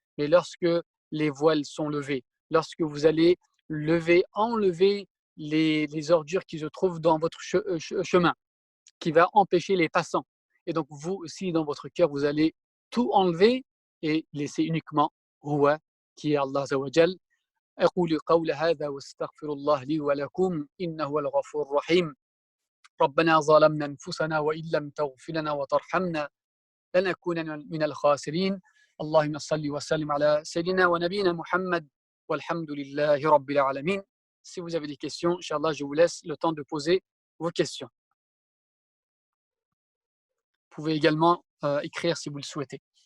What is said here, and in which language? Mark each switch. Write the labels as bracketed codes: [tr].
[fr] Mais lorsque les voiles sont levées, lorsque vous allez enlever les ordures qui se trouvent dans votre chemin, qui va empêcher les passants. Et donc vous aussi dans votre cœur, vous allez tout enlever et laisser uniquement Huwa, qui est Allah Azza wa Jal. [ar] أقول قول هذا واستغفر الله لي ولكم إنه هو الغفور الرحيم ربنا ظلمنا أنفسنا وإن لم تغفر لنا وترحمنا لنكونن من الخاسرين اللهم صل وسلم على سيدنا ونبينا محمد والحمد لله رب العالمين. [fr] Si vous avez des questions, Inch'Allah, je vous laisse le temps de poser vos questions. Vous pouvez également écrire si vous le souhaitez.